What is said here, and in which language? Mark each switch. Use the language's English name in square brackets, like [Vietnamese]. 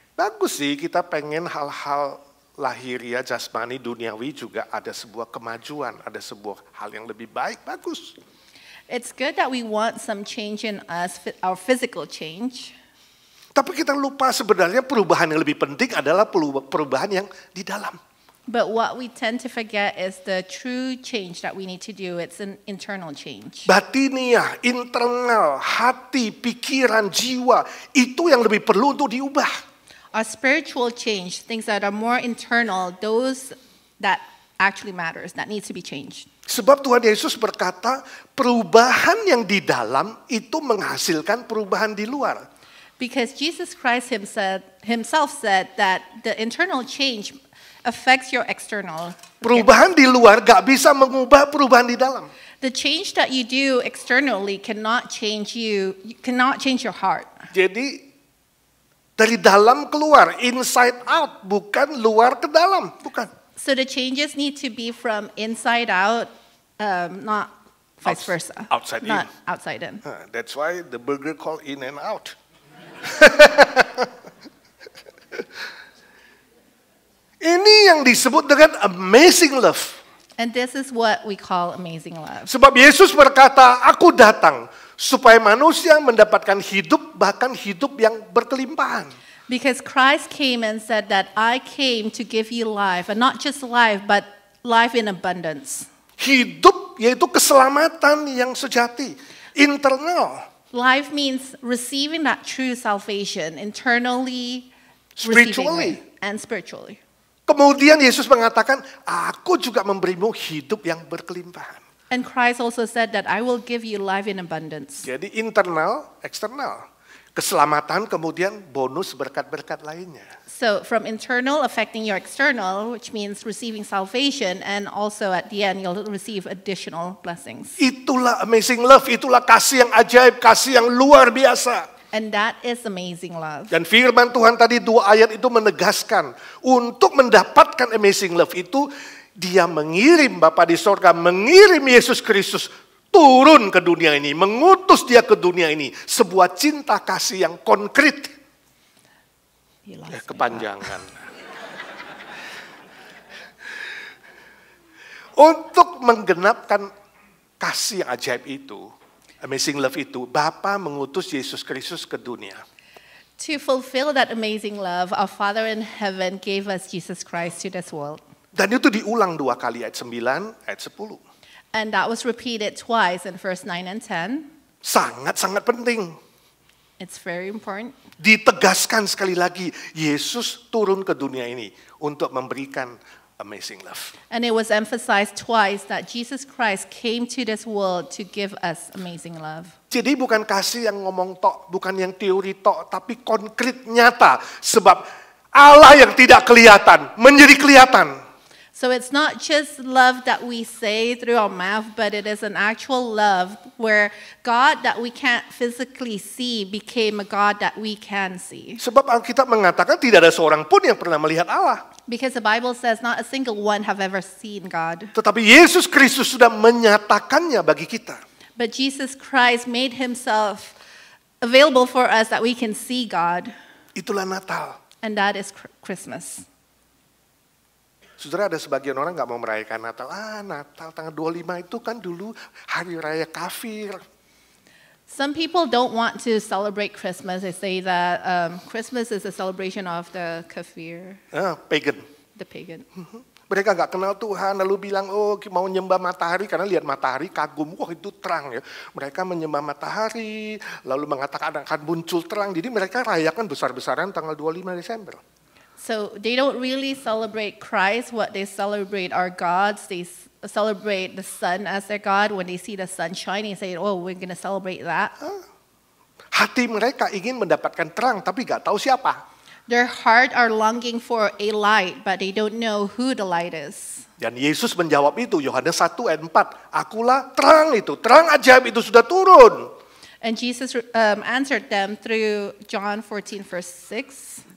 [Indonesian] Bagus sih kita pengen hal-hal lahiriah, jasmani, duniawi juga ada sebuah kemajuan, ada sebuah hal yang lebih baik, bagus. [English] It's good that we want some change in us, our physical change. [Indonesian] Tapi kita lupa sebenarnya perubahan yang lebih penting adalah perubahan yang di dalam. [English] But what we tend to forget is the true change that we need to do. It's an internal change. [Indonesian] Batiniah, internal, hati, pikiran, jiwa, itu yang lebih perlu untuk diubah. [English] Our spiritual change, things that are more internal, those that actually matters, that needs to be changed. [Indonesian] Sebab Tuhan Yesus berkata, perubahan yang di dalam itu menghasilkan perubahan di luar. [English] Because Jesus Christ himself said that the internal change affects your external. [Indonesian] Perubahan di luar gak bisa mengubah perubahan di dalam. [English] The change that you do externally cannot change you, cannot change your heart. [Indonesian] Jadi dari dalam keluar, [English] inside out, [Indonesian] bukan luar ke dalam, bukan. [English] So the changes need to be from inside out, not vice versa. Outside not in. outside in. That's why the burger called in and out. [Indonesian] Ini yang disebut dengan amazing love. [English] And this is what we call amazing love. [Indonesian] Sebab Yesus berkata, aku datang supaya manusia mendapatkan hidup, bahkan hidup yang berkelimpahan. [English] Because Christ came and said that I came to give you life, and not just life, but life in abundance. [Indonesian] Hidup yaitu keselamatan yang sejati, internal, [English] Life means receiving that true salvation, internally, spiritually. receiving it, and spiritually. [Indonesian] Kemudian Yesus mengatakan, aku juga memberimu hidup yang berkelimpahan. [English] And Christ also said that I will give you life in abundance. [Indonesian] Jadi internal, eksternal. Keselamatan kemudian bonus berkat-berkat lainnya. [English] So from internal affecting your external, which means receiving salvation, and also at the end you'll receive additional blessings. [Indonesian] Itulah amazing love, itulah kasih yang ajaib, kasih yang luar biasa. [English] And that is amazing love. [Indonesian] Dan firman Tuhan tadi 2 ayat itu menegaskan, untuk mendapatkan amazing love itu, dia mengirim Bapa di sorga, mengirim Yesus Kristus turun ke dunia ini, mengutus dia ke dunia ini. Sebuah cinta kasih yang konkret. Kepanjangan. Untuk menggenapkan kasih yang ajaib itu, amazing love itu, Bapa mengutus Yesus Kristus ke dunia. [English] To fulfill that amazing love, our Father in heaven gave us Jesus Christ to this world. [Indonesian] Dan itu diulang 2 kali, ayat 9, ayat 10. [English] And that was repeated twice in verse 9 and 10. [Indonesian] Sangat-sangat penting. [English] It's very important. [Indonesian] Ditegaskan sekali lagi, Yesus turun ke dunia ini untuk memberikan amazing love. [English] And it was emphasized twice that Jesus Christ came to this world to give us amazing love. [Indonesian] Jadi bukan kasih yang ngomong tok, bukan yang teori tok, tapi konkret nyata. Sebab Allah yang tidak kelihatan menjadi kelihatan. [English] So it's not just love that we say through our mouth, but it is an actual love where God that we can't physically see became a God that we can see. [Indonesian] Sebab Alkitab mengatakan tidak ada seorang pun yang pernah melihat Allah. [English] Because the Bible says not a single one have ever seen God. [Indonesian] Tetapi Yesus Kristus sudah menyatakannya bagi kita. [English] But Jesus Christ made himself available for us that we can see God. [Indonesian] Itulah Natal. [English] And that is Christmas. [Indonesian] Saudara, ada sebagian orang nggak mau merayakan Natal. Natal tanggal 25 itu kan dulu hari raya kafir. [English] Some people don't want to celebrate Christmas. They say that Christmas is a celebration of the kafir, Pagan. the pagan. [Indonesian] Mereka nggak kenal Tuhan, lalu bilang, mau nyembah matahari, karena lihat matahari kagum, wah itu terang ya. Mereka menyembah matahari, lalu mengatakan akan muncul terang. Jadi mereka rayakan besar-besaran tanggal 25 Desember. [English] So they don't really celebrate Christ. What they celebrate are gods. They celebrate the sun as their God. When they see the sun shining, they say, we're going to celebrate that. [Indonesian] Hati mereka ingin mendapatkan terang, tapi nggak tahu siapa. [English] Their heart are longing for a light, but they don't know who the light is. [Indonesian] Dan Yesus menjawab itu, Yohanes 1 ayat 4. Akulah terang itu, terang ajaib itu sudah turun. [English] And Jesus answered them through John 14, verse 6.